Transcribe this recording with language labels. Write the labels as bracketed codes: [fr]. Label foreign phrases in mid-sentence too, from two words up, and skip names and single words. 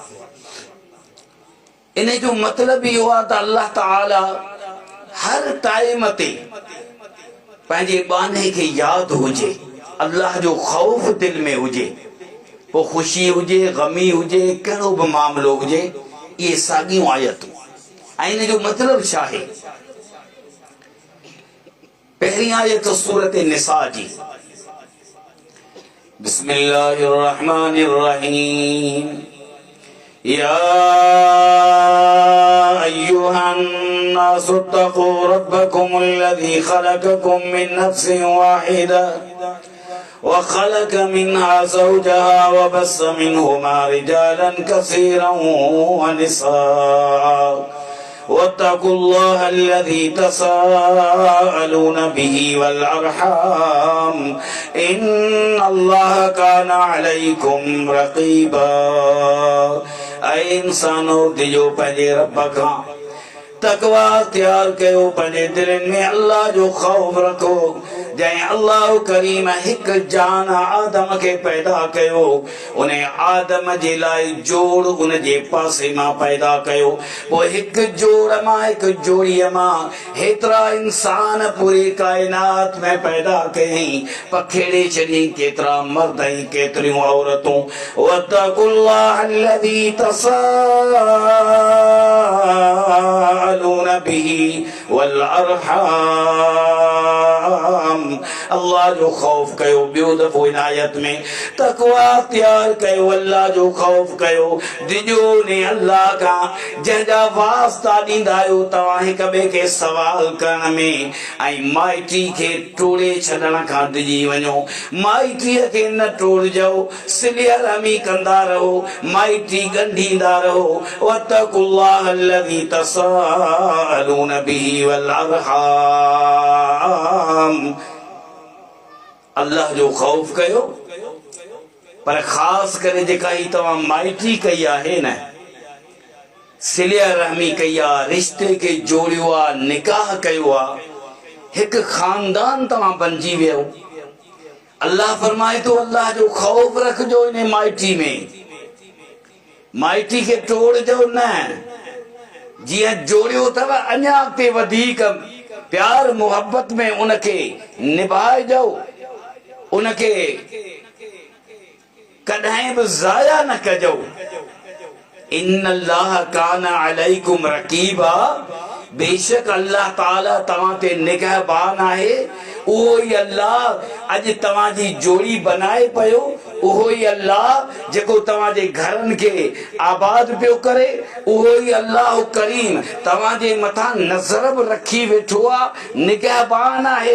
[sd] इन जो मतिलबु इहो आहे त अल्लाह ताला हर टाइम ते पंहिंजे बाने खे यादि हुजे, अल्लाह जो ख़ौफ़ दिल में हुजे, पोइ ख़ुशी हुजे, ग़मी हुजे, कहिड़ो बि मामिलो हुजे, इहे साॻियूं आयतूं। ऐं इन जो मतिलबु छा आहे? पहिरीं आयत सूरत निसा जी, [ar] بسم الله الرحمن الرحيم. يا أيها الناس اتقوا ربكم الذي خلقكم من نفس واحدة وخلق منها زوجها وبث منهما رجالا كثيرا ونساء واتقوا الله الذي تساءلون به والأرحام إن الله كان عليكم رقيبا. [sd] ऐ इंसानो दिजो पंहिंजे रब खां तकवा तैयार कयो, पंहिंजे दिलनि में अल्लाह जो ख़ौफ रखो। जैं अल्लाह करीम हिक जान आदम के पैदा कयो, उन आदम जे लाइ जोड़ उन जे पासे मां पैदा कयो। पोइ हिक जोड़ मां हिक जोड़ीअ मां हेतिरा इंसान पूरी कायनात में पैदा कयईं, पखेड़े छॾियईं केतिरा मर्द ऐं केतिरियूं औरतूं। [ar] واتقوا الله الذي تساءلون به والأرحام. [sd] अल्लाह जो खौफ कयो। ॿियो दफ़ो इन आयत में तकवा तैयार कयो, अल्लाह जो खौफ कयो। डिॼो ने अल्लाह खां जंहिंजा वास्ता ॾींदा आहियो तव्हां हिक ॿिए खे सवाल करण में, ऐं माइटी खे टोड़े छॾण खां डिॼी वञो। माइटीअ खे न टोड़जो, सिलिया रहमी कंदा रहो, माइटी ॻंढींदा रहो। [ar] واتقوا الله الذي تساءلون به والأرحام. [sd] अल्लाह जो खौफ कयो, पर ख़ासि करे जेका ही तव्हां माइटी कई आहे न, सिलिया रहमी कई आहे, रिश्ते खे जोड़ियो आहे, निकाह कयो आहे, हिकु ख़ानदान तव्हां बणिजी वियो। अल्लाह फरमाए थो अल्लाह जो खौफ रखजो इन माइटी में, माइटी खे टोड़जो न। जीअं जोड़ियो अथव अञा अॻिते वधीक प्यार मोहब्बत में उनखे निभाइजो, उनखे कॾहिं बि ज़ाया न कजो। [ar] إن الله كان عليكم رقيبا. [sd] बेशक अल्लाह ताला तव्हां ते निगहबान आहे। उहो ई अल्लाह अॼु तव्हांजी जोड़ी बनाए पियो, उहो ई अल्लाह जेको तव्हांजे घरनि खे आबाद पियो करे, उहो ई अल्लाह करीम तव्हांजे मथां नज़र बि रखी वेठो आहे, निगहबान आहे।